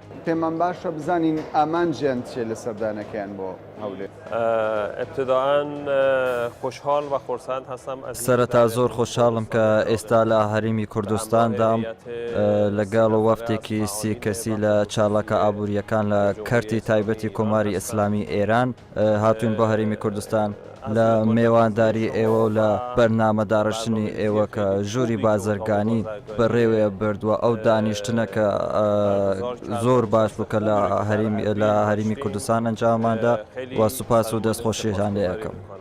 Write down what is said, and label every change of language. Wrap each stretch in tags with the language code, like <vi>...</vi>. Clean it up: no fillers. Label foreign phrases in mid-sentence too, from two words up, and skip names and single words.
<ckb>پێمان باشە بزانین ئامانجیان چێ لە سەردانەکەیان بۆ هەولێر.</ckb> <fa>ابتداءً خوشحال و خورسند هستم.</fa> <ckb>سەرەتا زۆر خۆشحاڵم کە ئێستا لە هەرێمی کوردستاندام لەگەڵ وەفتێکی سی کەسی لە چاڵەکە ئابووریەکان لە کەرتی تایبەتی کۆماری ئیسلامی ئێران هاتوین بۆ هەرێمی کوردستان لە میێوانداری ئێوە و لە بەرنامەداڕشتنی ئێوە کە ژووری بازرگانی بەڕێوەیە بردووە ئەو دانیشتنە کە زۆر باش بوو کە لە هەرێمی کوردستان ئەنجاماندا و سوپاس و دەستخۆشیشان لێ یەکەم.</ckb>